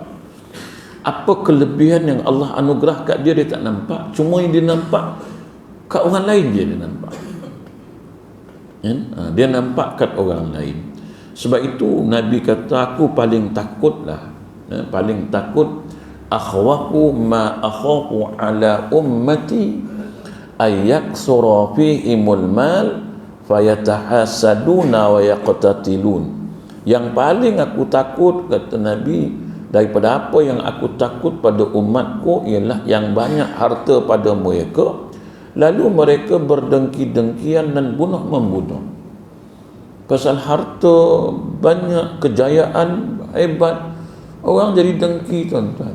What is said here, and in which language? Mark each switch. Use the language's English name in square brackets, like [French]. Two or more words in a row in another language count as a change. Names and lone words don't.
[Malay] Apa kelebihan yang Allah anugerah kat dia, dia tak nampak. Cuma yang dia nampak kat orang lain dia nampak. Dia nampak kat orang lain. Sebab itu Nabi kata, aku paling takutlah, paling takut, [Arabic] أخوف ما أخاف على أمتي أيكثر فيهم المال فيتحاسدون و يقتتلون. [Malay] Yang paling aku takut, kata Nabi, daripada apa yang aku takut pada umatku ialah yang banyak harta pada mereka, lalu mereka berdengki-dengkian dan bunuh-membunuh. Pasal harta, banyak kejayaan, hebat, orang jadi dengki tuan-tuan.